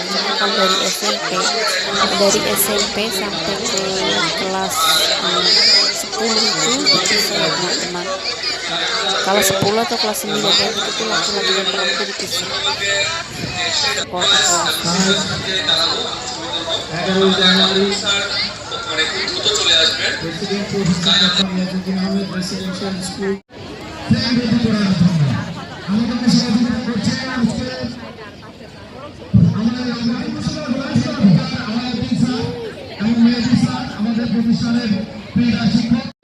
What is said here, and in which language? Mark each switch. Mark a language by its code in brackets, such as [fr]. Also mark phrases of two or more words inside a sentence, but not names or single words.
[id] Cuma kalau dari SMP sampai ke kelas 10 itu dipisah ya teman-teman. Kalau 10 atau kelas 9 kayak gitu tuh laki-laki dan perempuan dipisah sekolah kelas. [bn] 11 জানুয়ারি রেসিডেন্সিয়াল স্কুল আমাদেরকে সহযোগিতা করছেন আজকে আমাদের প্রতিষ্ঠানের ক্রীড়া শিক্ষক